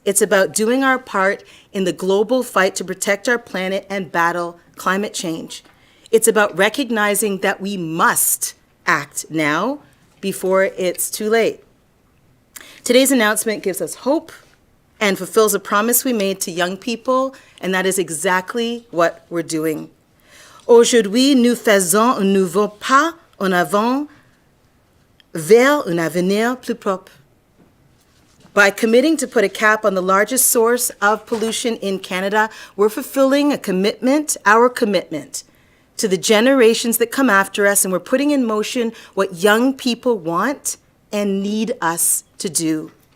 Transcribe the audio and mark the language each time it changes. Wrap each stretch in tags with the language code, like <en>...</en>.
<en>It's about doing our part in the global fight to protect our planet and battle climate change. It's about recognizing that we must act now before it's too late. Today's announcement gives us hope and fulfills a promise we made to young people, and that is exactly what we're doing.</en> <fr>Aujourd'hui, nous faisons un nouveau pas en avant vers un avenir plus propre.</fr> <en>By committing to put a cap on the largest source of pollution in Canada, we're fulfilling our commitment to the generations that come after us, and we're putting in motion what young people want and need us to do.</en>